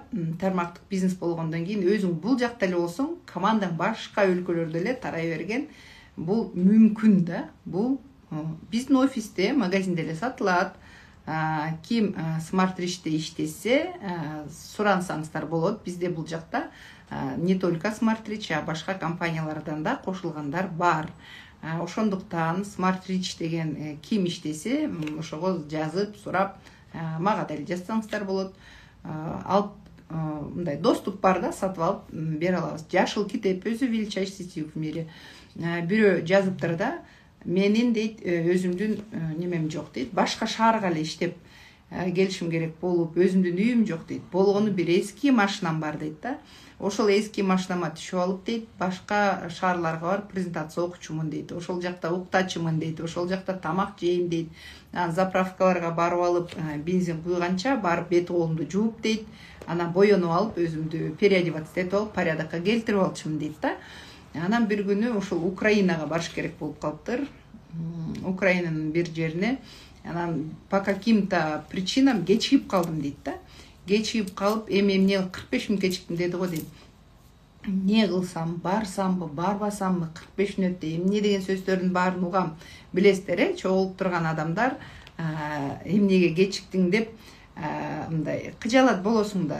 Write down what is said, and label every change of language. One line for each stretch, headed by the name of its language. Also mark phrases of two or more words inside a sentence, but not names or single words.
Kyrgyz: Тармактык бизнес болгондон кийин өзүң бул жакта эле болсоң, командаң башка өлкөлөрдө эле тарай берген. Бул мүмкүн да. Бул биздин офисте, магазинде эле сатылат. Ким Smart Rich'те иштесе, сурансаңыздар болот. Бизде бул жакта
Russian: не только
Kyrgyz: Smart Rich, а башка компаниялардан да кошулгандар бар. Ошондуктан Smart Rich деген ким иштесе, ошого жазып, сурап, мага деле жазсаңыздар болот. Алып мындай доступ бар да, сатып алып бере алабыз. Жашыл китеп өзү
Russian: величайший сетевик в мире.
Kyrgyz: Бирөө жазыптыр да, менин дейт өзүмдүн немем жок дейт, башка шаарга эле иштеп келишим керек болуп, өзүмдүн үйүм жок дейт. Болгону бир эски машинам бар дейт да. Ошол эски машинама түшүп алып дейт, башка шаарларга барып презентация окучумун дейт. Ошол жакта уктачумун дейт, ошол жакта тамак жейм дейт. Заправкаларга барып алып, бензин куйганча барып бет колумду жууп дейт. Анан боенуп алып, өзүмдү переодеваться этип алып, порядокко келтирип алчумун дейт да. Анан бир күнү ошол Украинага барыш керек болуп калыптыр. Украинанын бир жерине. Анан
Russian: по каким-то причинам
Kyrgyz: кечигип калдым дейт да. Кечигип калып, эмне 45 мүнөт кечиктим деди го дейт. Не кылсам, барсамбы, барбасамбы, 45 мүнөттө эмне деген сөздөрдүн баарын угам. Билесиздер, чогулуп турган адамдар эмнеге кечиктиң деп мындай кыжалат болосуң да.